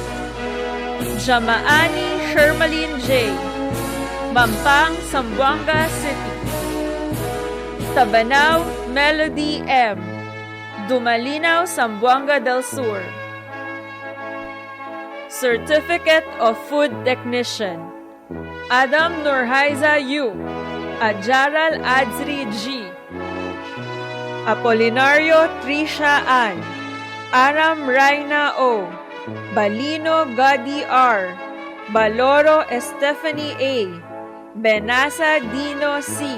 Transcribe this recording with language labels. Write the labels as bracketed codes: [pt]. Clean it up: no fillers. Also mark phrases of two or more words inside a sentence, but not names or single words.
[en] Jamaani Shermalyn J. Mampang, Zamboanga City. Tabanaw Melody M. Dumalinaw, Zamboanga del Sur. Certificate of Food Technician Adam Nurhaiza U. Ajaral Adzri G. Apolinario Trisha Ann. Aram Raina O. Balino Gadi R. Baloro Estefany A. Benasa Dino C.